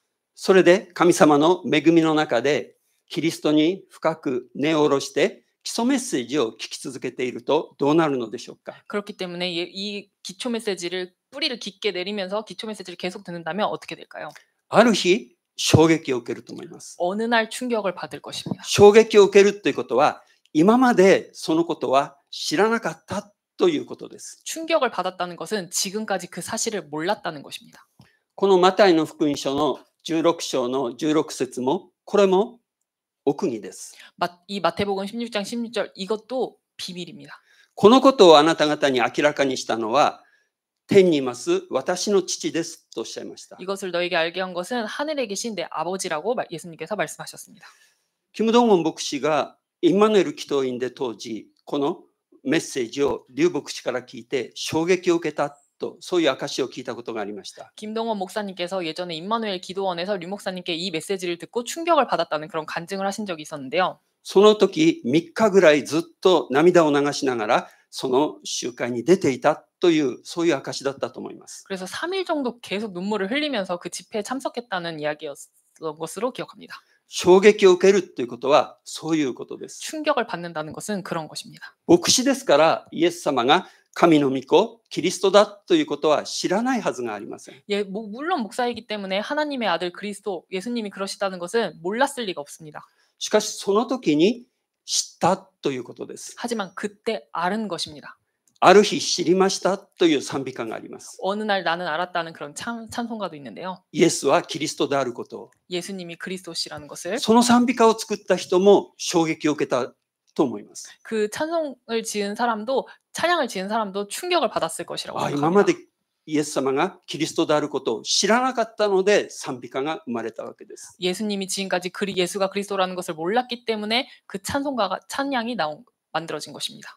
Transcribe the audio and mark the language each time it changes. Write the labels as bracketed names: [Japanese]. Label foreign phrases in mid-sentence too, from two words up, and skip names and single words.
[Japanese] それで神様の恵みの中でキリストに深く根を下ろして基礎メッセージを聞き続けているとどうなるのでしょうか。 [Korean] 그렇기 때문에 이 기초 메시지를 뿌리를 깊게 내리면서 기초 메시지를 계속 듣는다면 어떻게 될까요? [Japanese] ある日衝撃を受けると思います。 [Korean] 어느 날 충격을 받을 것입니다. [Japanese] 衝撃を受けるということは今までそのことは知らなかったということです。 [Korean] 충격을 받았다는 것은 지금까지 그 사실을 몰랐다는 것입니다. [Japanese] このマタイの福音書の16章の16節もこれも奥義です。 [Korean] 이 마태복음 16장 16절 이것도 비밀입니다. [Japanese] このことをあなた方に明らかにしたのは天にいます私の父ですとおっしゃいました。 [Korean] 이것을 너에게 알게 한 것은 하늘에 계신 내 아버지라고 예수님께서 말씀하셨습니다. [Japanese] キム・ドンウォン牧師がインマヌエル祈祷院で当時このメッセージを劉牧師から聞いて衝撃を受けたとそういう証を聞いたことがありました。 [Korean] 김동원 목사님께서 예전에 임마누엘 기도원에서 류 목사님께 이 메시지를 듣고 충격을 받았다는 그런 간증을 하신 적이 있었는데요. [Japanese] その時3日ぐらいずっと涙を流しながらその集会に出ていたというそういう証だったと思います。 [Korean] 그래서 3일 정도 계속 눈물을 흘리면서 그 집회에 참석했다는 이야기였던 것으로 기억합니다. [Japanese] 衝撃を受けるということはそういうことです。 [Korean] 충격을 받는다는 것은 그런 것입니다. [Japanese] 牧師ですからイエス様が神の御子キリストだということは知らないはずがありません。 [Korean] 예, 물론 목사이기 때문에 하나님의 아들 그리스도 예수님이 그러시다는 것은 몰랐을 리가 없습니다. [Japanese] しかしその時に知ったということです。 [Korean] 하지만 그때 알은 것입니다. [Japanese] ある日知りましたという賛美歌があります。 [Korean] 어느 날 나는 알았다는 그런 찬송가도 있는데요. [Japanese] イエスはキリストであることを。 [Korean] 예수님이 그리스도시라는 것을 [Japanese] その賛美歌を作った人も衝撃を受けたと思います。 [Korean] 그 찬송을 지은 사람도 찬양을 지은 사람도 충격을 받았을 것이라고 [Japanese] 今ま [Korean] 생각합니다. [Japanese] でイエス様がキリストであることを知らなかったので賛美歌が生まれたわけです。 [Korean] 예수님이 지금까지 예수가 그리스도라는 것을 몰랐기 때문에 그 찬송가가 찬양이 만들어진 것입니다.